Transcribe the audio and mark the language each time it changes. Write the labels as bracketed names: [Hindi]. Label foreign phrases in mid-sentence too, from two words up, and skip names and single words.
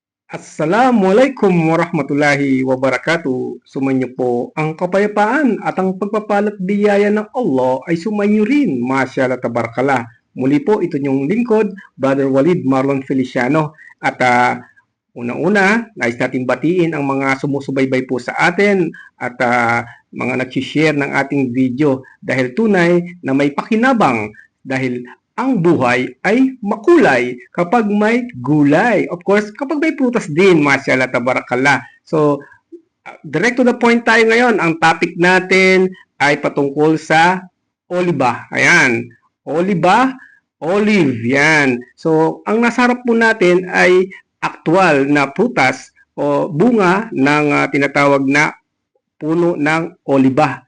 [Arabic] السلام عليكم ورحمة الله وبركاته. [Filipino] Sumainyo po ang kapayapaan at ang pagpapalat biyaya ng Allah ay sumainyo rin. [Arabic] ما شاء الله تبارك الله. [Filipino] Muli po ito yung lingkod, Brother Walid Marlon Feliciano. At unang-una, nais natin batiin ang mga sumusubaybay po sa atin at mga nag-share ng ating video dahil tunay na may pakinabang dahil ang buhay ay makulay kapag may gulay. [English] Of course, [Filipino] kapag may prutas din, [Arabic] ما شاء الله تبارك الله. [English] So, direct to the point [Filipino] tayo ngayon. Ang topic natin ay patungkol sa oliba. Ayan. Oliba, olive. Yan. So, ang nasa harap po natin ay aktual na prutas o bunga ng tinatawag na puno ng oliba.